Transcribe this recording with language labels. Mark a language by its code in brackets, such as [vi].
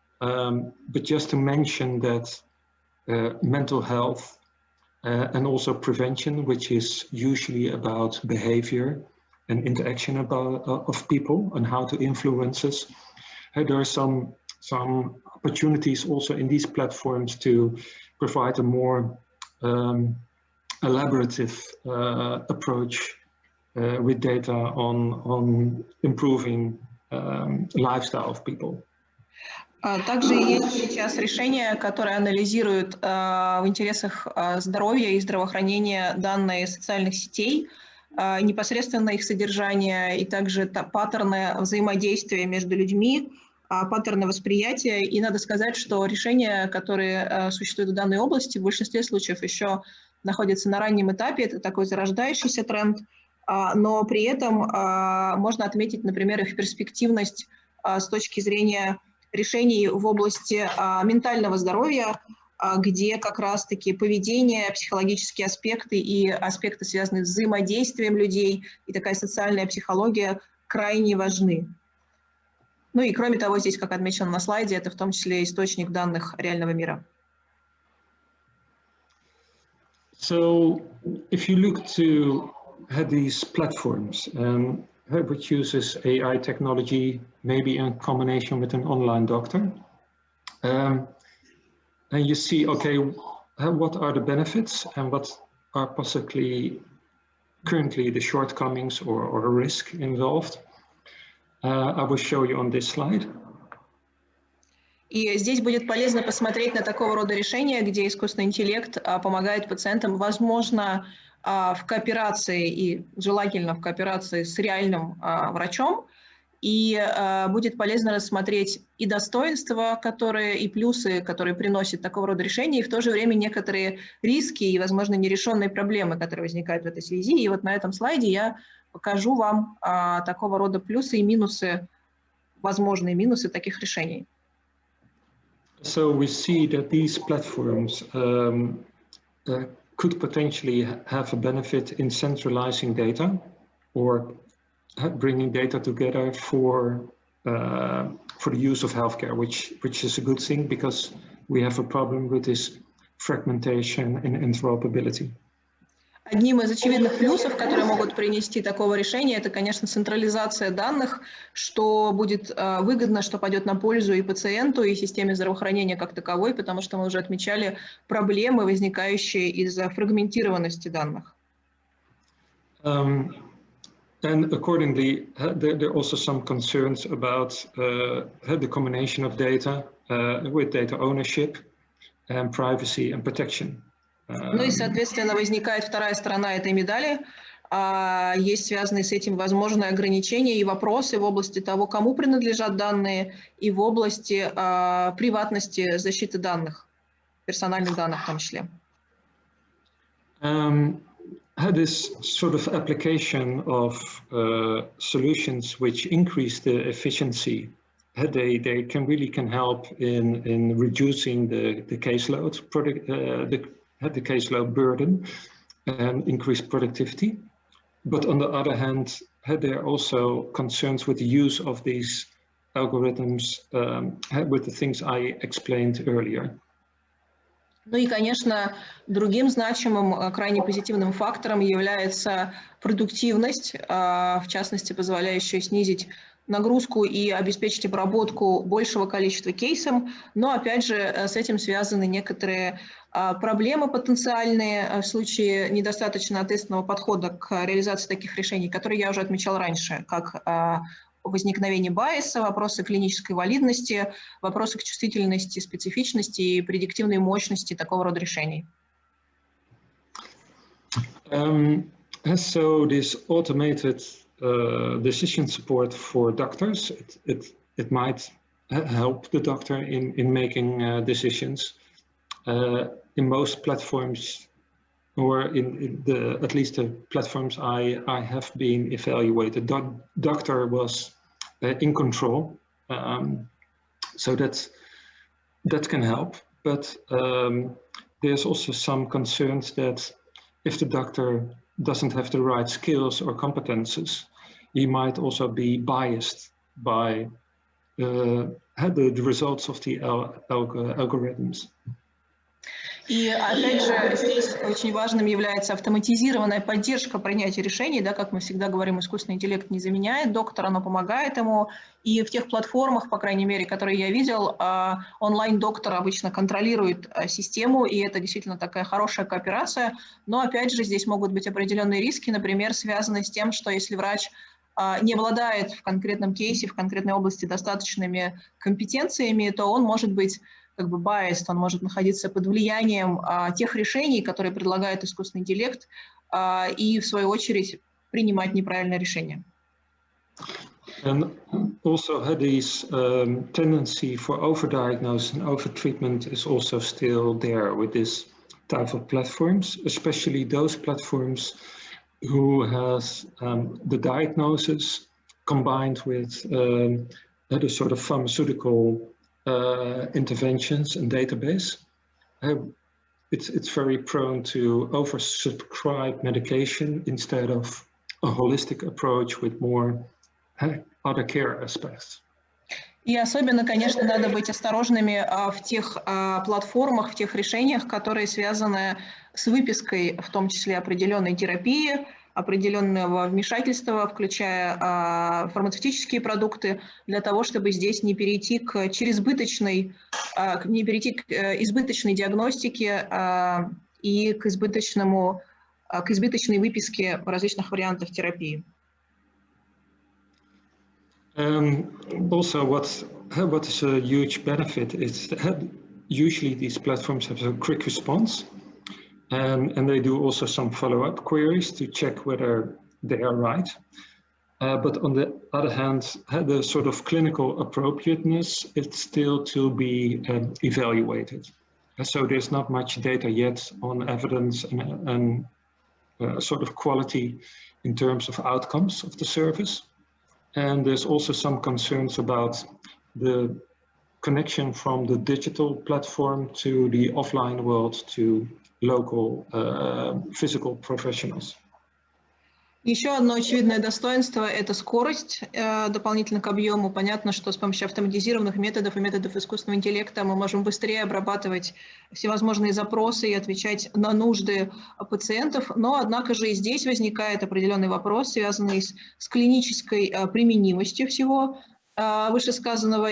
[en] But just to mention that mental health and also prevention, which is usually about behavior and interaction of people and how to influence us, there are some opportunities also in these platforms to provide a more elaborative approach with data on improving lifestyle of people. [ru] Также есть сейчас решения, которые анализируют в интересах здоровья и здравоохранения данные социальных сетей, непосредственно их содержание и также паттерны взаимодействия между людьми, паттерны восприятия. И надо сказать, что решения, которые существуют в данной области, в большинстве случаев еще находятся на раннем этапе. Это такой зарождающийся тренд, но при этом можно отметить, например, их перспективность с точки зрения решений в области ментального здоровья, где как раз-таки поведение, психологические аспекты и аспекты, связанные с взаимодействием людей, и такая социальная психология крайне важны. Ну и кроме того, здесь, как отмечено на слайде, это в том числе источник данных реального мира. [en] So, if you look to these platforms, which uses AI technology, maybe in combination with an online doctor, and you see, okay, what are the benefits and what are possibly currently the shortcomings or a risk involved. I will show you on this slide. [ru] И здесь будет полезно посмотреть на такого рода решения, где искусственный интеллект помогает пациентам, возможно, в кооперации и желательно в кооперации с реальным врачом. И будет полезно рассмотреть и достоинства, и плюсы, которые приносит такого рода решения, и в то же время некоторые риски и, возможно, нерешенные проблемы, которые возникают в этой связи. И вот на этом слайде я покажу вам такого рода плюсы и минусы, возможные минусы таких решений. [en] So we see that these platforms could potentially have a benefit in centralizing data or bringing data together for the use of healthcare, which is a good thing because we have a problem with this fragmentation and interoperability. [ru] Одним из очевидных плюсов, которые могут принести такого решения, это, конечно, централизация данных, что будет выгодно, что пойдет на пользу и пациенту, и системе здравоохранения как таковой, потому что мы уже отмечали проблемы, возникающие из-за фрагментированности данных. [en] And accordingly, there are also some concerns about the combination of data with data ownership and privacy and protection. [ru] Ну и, соответственно, возникает вторая сторона этой медали. Есть связанные с этим возможные ограничения и вопросы в области того, кому принадлежат данные, и в области приватности, защиты данных, персональных данных в том числе. [en] This sort of application of solutions which increase the efficiency, they can help in reducing the caseload, the caseload burden, and increase productivity. But on the other hand, there are also concerns with the use of these algorithms with the things I explained earlier. [ru] Ну и, конечно, другим значимым, крайне позитивным фактором является продуктивность, в частности, позволяющая снизить нагрузку и обеспечить обработку большего количества кейсов. Но, опять же, с этим связаны некоторые проблемы потенциальные в случае недостаточно ответственного подхода к реализации таких решений, которые я уже отмечал раньше, как возникновение байеса, вопросы клинической валидности, вопросы к чувствительности, специфичности и предиктивной мощности такого рода решений. [en] So this automated decision support for doctors, it might help the doctor in making decisions. In most platforms, or at least the platforms I have been evaluated, doctor was in control, so that can help. But there's also some concerns that if the doctor doesn't have the right skills or competences, he might also be biased by the results of the algorithms. [ru] И опять же, здесь очень важным является автоматизированная поддержка принятия решений, да, как мы всегда говорим, искусственный интеллект не заменяет доктора, но помогает ему. И в тех платформах, по крайней мере, которые я видел, онлайн-доктор обычно контролирует систему, и это действительно такая хорошая кооперация. Но опять же, здесь могут быть определенные риски, например, связанные с тем, что если врач не обладает в конкретном кейсе, в конкретной области достаточными компетенциями, то он может быть как бы biased, он может находиться под влиянием тех решений, которые предлагает искусственный интеллект, и в свою очередь принимать неправильное решение. [en] And also this tendency for overdiagnosis and overtreatment is also still there with this type of platforms, especially those platforms who has the diagnosis combined with the sort of pharmaceutical interventions and database. It's very prone to oversubscribe medication instead of a holistic approach with more other care aspects. [ru] И особенно, конечно, надо быть осторожными в тех платформах, в тех решениях, которые связаны с выпиской, в том числе определенной терапии, определенного вмешательства, включая фармацевтические продукты, для того, чтобы здесь не перейти к избыточной диагностике и к избыточной выписке различных вариантов терапии. [en] Also, what is a huge benefit is that usually these platforms have a quick response, and they do also some follow-up queries to check whether they are right. But on the other hand, the sort of clinical appropriateness is still to be evaluated. So there's not much data yet on evidence and sort of quality in terms of outcomes of the service. And there's also some concerns about the connection from the digital platform to the offline world to local physical professionals. [ru] Еще одно очевидное достоинство – это скорость дополнительно к объему. Понятно, что с помощью автоматизированных методов и методов искусственного интеллекта мы можем быстрее обрабатывать всевозможные запросы и отвечать на нужды пациентов. Но, однако же, и здесь возникает определенный вопрос, связанный с клинической применимостью всего вышесказанного.